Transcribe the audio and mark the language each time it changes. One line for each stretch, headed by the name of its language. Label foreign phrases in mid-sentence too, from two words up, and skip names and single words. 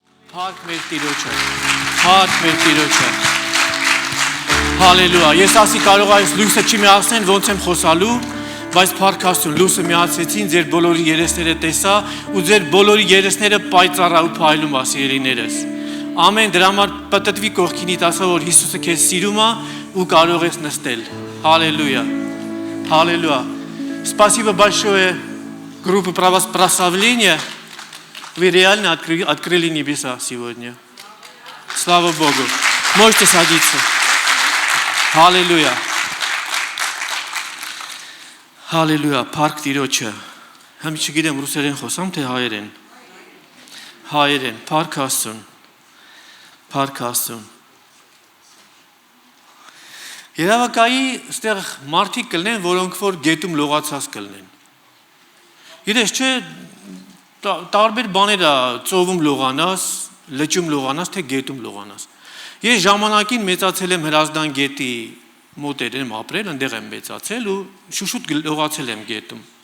Armenian: Փառք մեր Տիրոջը։ Փառք մեր Տիրոջը։ Հալելույա։ Ես ասի կարող այս լույսը չմիացնեն, ոնց եմ խոսալու, բայց փառք Աստծուն, լույսը միացեցին, ձեր բոլորի երեսները տեսա ու ձեր բոլորի երեսները պայծառ ու փայլում է, սիրելիներս։ Ամեն, դրա համար պտտվի կողքինիդ ասա, որ Հիսուսը քեզ սիրում է ու կարող ես նստել։ Հալելույա։ Հալելույա։
Russian: Спасибо большое группе прославления. Вы реально открыли небеса сегодня. Слава Богу. Можете садиться. Аллилуйя. Аллилуйя.
Armenian: Փառք Տիրոջը. Համ չգիտեմ ռուսերեն խոսամ թե հայերեն. Հայերեն. Փառք Աստծուն. Փառք Աստծուն. Երևակայի ստեղ մարդիկ կլինեն, որոնք որ գետում լողացած կլինեն։ Իրես չէ տարբեր բաներ է ծովում լողանաս, լճում լողանաս, թե գետում լողանաս։ Ես ժամանակին մեծացել եմ Հրազդան գետի մոտեր եմ ապրել, այնտեղ եմ մեծացել ու շուշուտ լողացել եմ գետում։